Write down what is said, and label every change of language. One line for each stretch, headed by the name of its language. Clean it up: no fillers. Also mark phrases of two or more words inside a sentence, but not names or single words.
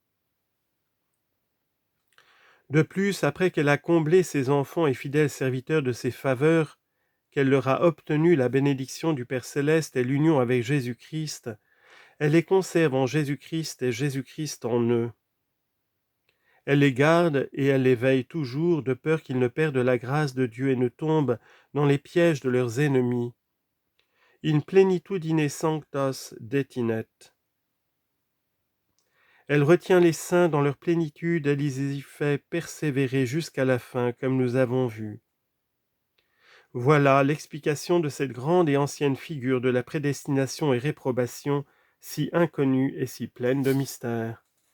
French: De plus, après qu'elle a comblé ses enfants et fidèles serviteurs de ses faveurs, qu'elle leur a obtenu la bénédiction du Père céleste et l'union avec Jésus-Christ, elle les conserve en Jésus-Christ et Jésus-Christ en eux. Elle les garde et elle les veille toujours, de peur qu'ils ne perdent la grâce de Dieu et ne tombent dans les pièges de leurs ennemis.
Latin: In plenitudine sanctos detinet.
French: Elle retient les saints dans leur plénitude, elle les y fait persévérer jusqu'à la fin, comme nous avons vu. Voilà l'explication de cette grande et ancienne figure de la prédestination et réprobation, si inconnue et si pleine de mystère.